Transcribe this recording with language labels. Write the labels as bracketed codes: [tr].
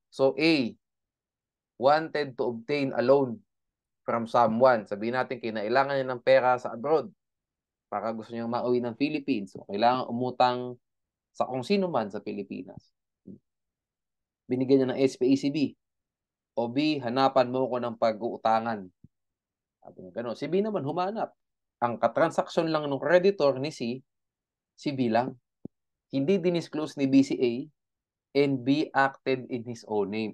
[en] So A wanted to obtain a loan from someone. [tl] Sabihin natin kinailangan niya ng pera sa abroad para gusto niyang mauwi ng Philippines. So, kailangan umutang sa kung sino man sa Pilipinas. Binigyan niya ng SPACB. O B, hanapan mo ko ng pag-uutangan. Sabi niya gano'n. Si B naman humanap. Ang katransaksyon lang ng creditor ni C, si B lang. Hindi dinisclose ni B si A [en] and B acted in his own name.